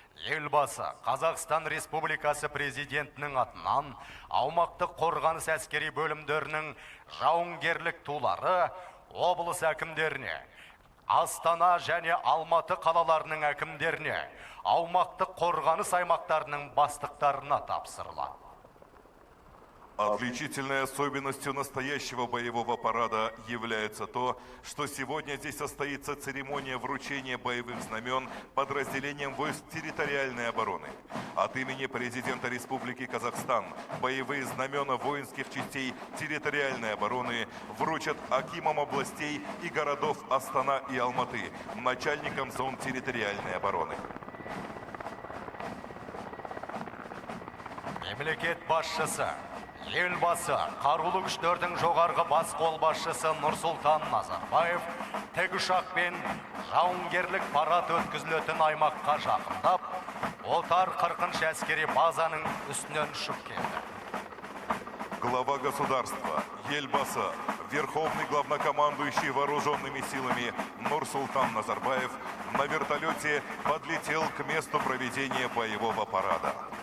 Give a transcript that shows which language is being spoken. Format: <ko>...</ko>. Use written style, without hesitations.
<kk>Елбасы Қазақстан Республикасы президентінің атынан аумақтық қорғаныс әскери бөлімдерінің жауынгерлік тулары облыс әкімдеріне, Астана және Алматы қалаларының әкімдеріне, аумақтық қорғаныс аймақтарының бастықтарына тапсырылады.</kk> <ru>Отличительной особенностью настоящего боевого парада является то, что сегодня здесь состоится церемония вручения боевых знамен подразделениям войск территориальной обороны. От имени президента Республики Казахстан боевые знамена воинских частей территориальной обороны вручат акимам областей и городов Астана и Алматы, начальникам зон территориальной обороны.</ru> <kk>Мемлекет басшысы Елбасы қарулы күштердің жоғарғы бас қолбасшысы Нұрсұлтан Назарбаев тікұшақпен жауынгерлік парад өткізілетін аймаққа жақындап, Отар 40-шы әскери базаның үстінен ұшып келді.</kk> <ru>Глава государства, Елбасы, Верховный главнокомандующий вооруженными силами Нурсултан Назарбаев на вертолете подлетел к месту проведения боевого парада.</ru>